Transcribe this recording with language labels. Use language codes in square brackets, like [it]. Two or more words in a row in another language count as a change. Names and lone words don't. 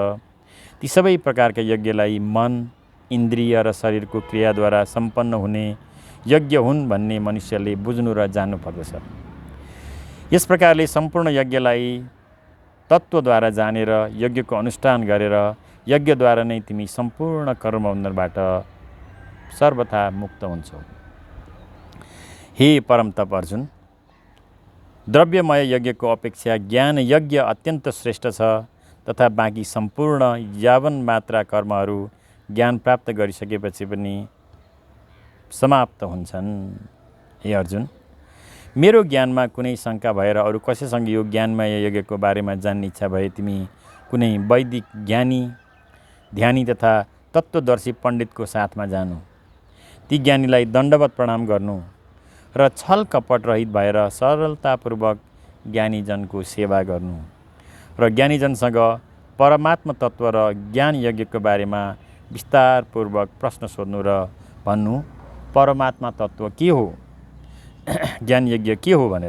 [ne] ती सबै प्रकारका यज्ञलाई मन इन्द्रिय र शरीरको क्रियाद्वारा सम्पन्न हुने यज्ञ हुन् भन्ने मनुष्यले बुझ्नु र जान्नु पर्दछ। यस प्रकारले सम्पूर्ण यज्ञलाई तत्त्वद्वारा जानेर यज्ञको अनुष्ठान गरेर यज्ञद्वारा नै तिमी सम्पूर्ण कर्मबन्धनबाट सर्वथा मुक्त हुन्छौ। हे परम तप अर्जुन, द्रव्यमय यज्ञको अपेक्षा ज्ञान यज्ञ अत्यन्त श्रेष्ठ छ तथा बाँकी सम्पूर्ण यावन मात्रा कर्महरू ज्ञान प्राप्त गरिसकेपछि पनि समाप्त हुन्छन्। हे अर्जुन, मेरो ज्ञानमा कुनै शङ्का भएर अरू कसैसँग यो ज्ञानमय यज्ञको बारेमा जान्ने इच्छा भए तिमी कुनै वैदिक ज्ञानी ध्यानी तथा तत्त्वदर्शी पण्डितको साथमा जानु। ती ज्ञानीलाई दण्डवत प्रणाम गर्नु र छल कपट रहित भएर सरलतापूर्वक ज्ञानीजनको सेवा गर्नु र ज्ञानीजनसँग परमात्मा तत्त्व र ज्ञान यज्ञको बारेमा विस्तारपूर्वक प्रश्न सोध्नु र भन्नु परमात्मा तत्त्व के हो, ज्ञान यज्ञ के हो भनेर।